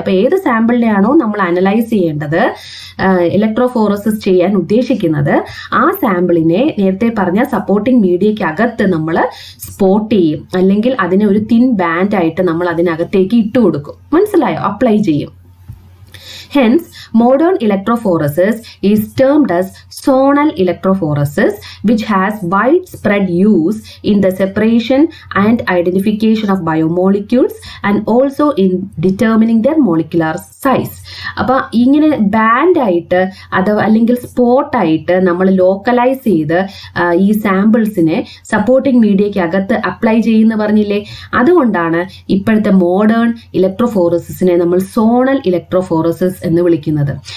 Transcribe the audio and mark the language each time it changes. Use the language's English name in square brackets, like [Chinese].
[Malayalam] അപ്പൊ ഏത് സാമ്പിളിനെയാണോ നമ്മൾ അനലൈസ് ചെയ്യേണ്ടത്, ഇലക്ട്രോഫോറസിസ് ചെയ്യാൻ ഉദ്ദേശിക്കുന്നത്, ആ സാമ്പിളിനെ നേരത്തെ പറഞ്ഞ സപ്പോർട്ടിംഗ് മീഡിയയ്ക്ക് അകത്ത് നമ്മൾ സ്പോട്ട് ചെയ്യും, അല്ലെങ്കിൽ അതിനെ ഒരു തിൻ ബാൻഡ് ആയിട്ട് നമ്മൾ അതിനകത്തേക്ക് ഇട്ട് കൊടുക്കും. മനസ്സിലായോ? അപ്ലൈ ചെയ്യും. [English] Hence, modern electrophoresis is termed as zonal electrophoresis, which has widespread use in the separation and identification of biomolecules and also in determining their molecular size. [Malayalam] അപ്പോൾ ഇങ്ങനെ ബാൻഡ് ആയിട്ട് അല്ലെങ്കിൽ സ്പോട്ട് ആയിട്ട് നമ്മൾ ലോക്കലൈസ് ചെയ്ത് ഈ സാമ്പിൾസിനെ സപ്പോർട്ടിംഗ് മീഡിയയ്ക്ക് അകത്ത് അപ്ലൈ ചെയ്യുന്ന പറഞ്ഞില്ലേ. അതുകൊണ്ടാണ് ഇപ്പോഴത്തെ മോഡേൺ ഇലക്ട്രോഫോറസിസിനെ നമ്മൾ സോണൽ ഇലക്ട്രോഫോറസിസ് എന്ന് വിളിക്കുന്നത്.